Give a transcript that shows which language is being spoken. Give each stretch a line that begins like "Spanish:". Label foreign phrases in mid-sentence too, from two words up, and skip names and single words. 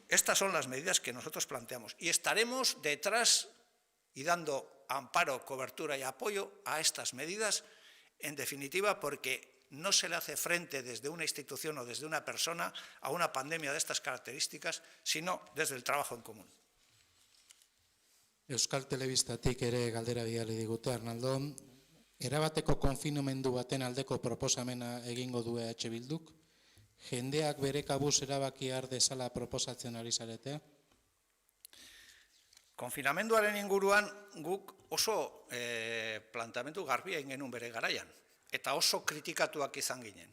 Spanish: Estas son las medidas que nosotros planteamos y estaremos detrás y dando amparo, cobertura y apoyo a estas medidas, en definitiva, porque no se le hace frente desde una institución o desde una persona a una pandemia de estas características, sino desde el trabajo en común.
Basque: Euskal Telebistatik ere galdera bidali digute, Arnaldo. Erabateko konfinamendu baten aldeko proposamena egingo du EH Bilduk? Jendeak bere kabuz erabaki har dezala proposatzen ari zarete? Konfinamenduaren inguruan guk oso planteamendu garbia egin genuen bere garaian, eta oso kritikatuak izan ginen.